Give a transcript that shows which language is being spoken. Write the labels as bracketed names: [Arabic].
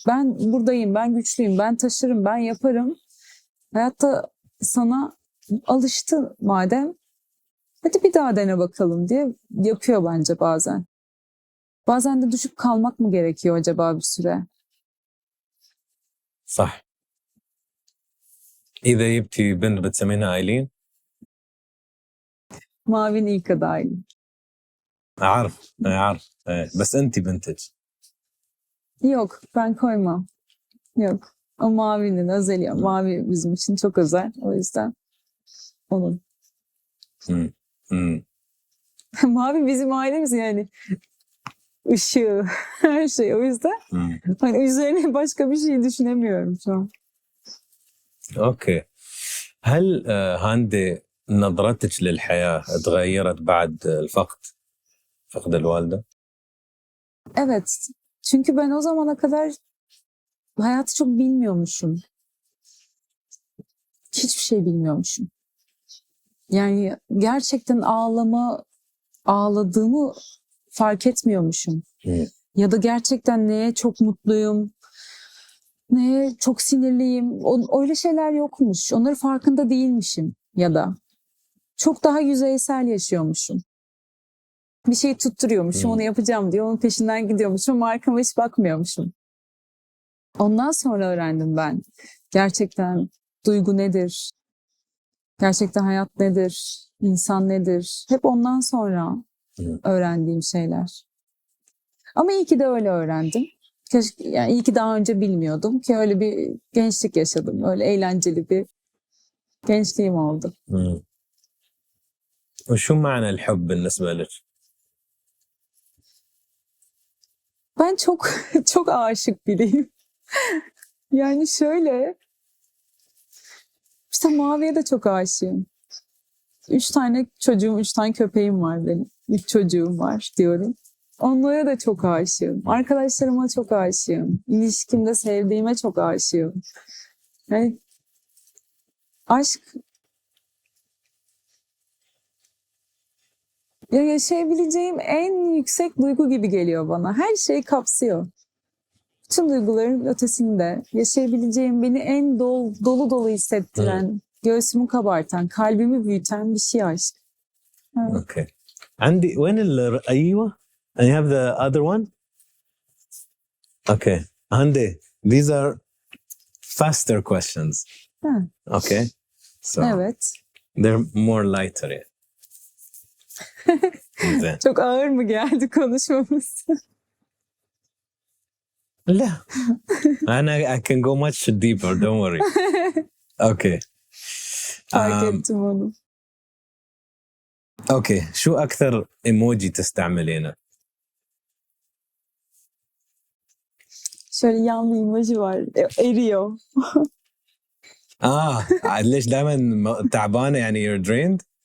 [Turkish] Ben buradayım, ben güçlüyüm, ben taşırım, ben yaparım. Hayatta sana alıştı madem, hadi bir daha dene bakalım diye yapıyor bence bazen. Bazen de düşüp kalmak mı gerekiyor acaba bir süre? [Arabic] صح. إذا جبتي بنت بتسمينها آيلين. [Turkish] Mavin ilk adayım. [Arabic] أعرف أعرف بس أنتِ بنتج. [Turkish] Yok, ben koymam. Yok. O Mavi'nin özel ya. Mavi bizim için çok özel. O yüzden onun. [Arabic] مم. مم. [Turkish] Mavi bizim ailemiz yani. Işığı, her şey. O yüzden [Arabic] مم. [Turkish] hani üzerine başka bir şey düşünemiyorum şu an. [Arabic] أوكي. هل هاندي نظرتك للحياة تغيرت بعد الفقد الوالدة؟ [Turkish] Evet. Çünkü ben o zamana kadar hayatı çok bilmiyormuşum. Hiçbir şey bilmiyormuşum. Yani gerçekten ağladığımı fark etmiyormuşum. [Arabic] مم. [Turkish] Ya da gerçekten neye çok mutluyum, neye çok sinirliyim. Öyle şeyler yokmuş. Onları farkında değilmişim ya da. Çok daha yüzeysel yaşıyormuşum. Bir şey tutturuyormuşum, onu yapacağım diye onun peşinden gidiyormuşum ama arkama hiç bakmıyormuşum. Ondan sonra öğrendim ben. Gerçekten duygu nedir? Gerçekten hayat nedir? İnsan nedir? Hep ondan sonra öğrendiğim şeyler. Ama iyi ki de öyle öğrendim. Keşke, yani iyi ki daha önce bilmiyordum ki öyle bir gençlik yaşadım. Öyle eğlenceli bir gençliğim oldu. [Arabic] مم. وشو معنى الحب بالنسبة لك؟ [Turkish] Ben çok çok aşık biriyim. Yani şöyle, işte Mavi'ye de çok aşığım. 3 tane çocuğum, 3 tane köpeğim var benim. 3 çocuğum var diyorum. Onlara da çok aşığım. Arkadaşlarıma çok aşığım. İlişkimde sevdiğime çok aşığım. Yani aşk ya yaşayabileceğim en yüksek duygu gibi geliyor bana. Her şeyi kapsıyor. Bütün duyguların ötesinde yaşayabileceğim beni en dolu dolu hissettiren, göğsümü kabartan, kalbimi büyüten bir şey aşk. Evet. [Arabic] اوكي. عندي وين ايوه [English] and you have the other one. Okay. Hande, these are faster questions. Ha, Okay. So [Turkish] evet. [English] they're more lighter. Yeah. [Arabic] زين. [Turkish] Çok ağır mı geldi konuşmamız? [English] لا I can go much deeper, don't worry. Okay. [Turkish] Fark ettim onu. [Arabic] اوكي، شو اكثر ايموجي تستعملينه؟ [Turkish] Şöyle yan bir emoji var. Eriyor. [Arabic] ليش دائما تعبانه يعني [English] you're drained؟